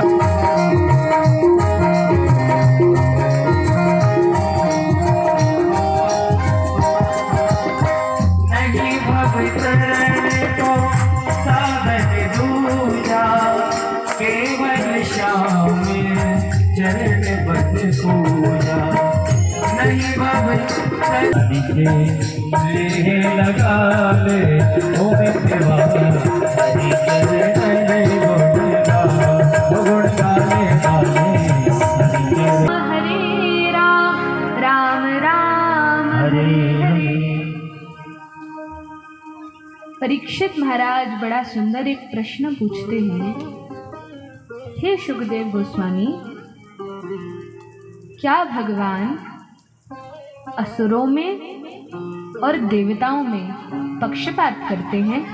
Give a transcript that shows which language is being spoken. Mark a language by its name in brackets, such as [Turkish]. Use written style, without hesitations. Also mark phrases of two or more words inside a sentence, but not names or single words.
[Hindi] केवल श्याम चरण बद पूजा नहीं हरि से लगा ले ओ मितवा हरि चरणन गुण गाले हरे राम राम राम हरे हरे। परीक्षित महाराज बड़ा सुंदर एक प्रश्न पूछते हैं, हे शुकदेव गोस्वामी, क्या भगवान असुरों में और देवताओं में पक्षपात करते हैं?